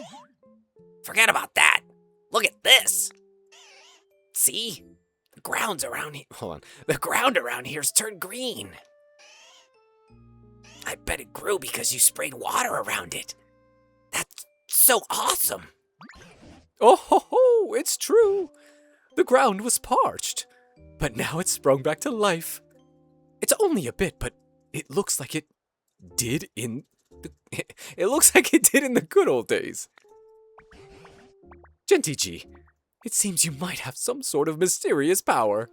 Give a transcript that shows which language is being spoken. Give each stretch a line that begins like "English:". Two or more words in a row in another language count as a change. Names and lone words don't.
English: Forget about that. Look at this. See? The grounds around here. Hold on. The ground around here's turned green. I bet it grew because you sprayed water around it. That's so awesome. Oh ho ho, it's true. The ground was parched, but now it's sprung back to life. It's only a bit, but it looks like it did in the good old days. Gentigi, it seems you might have some sort of mysterious power.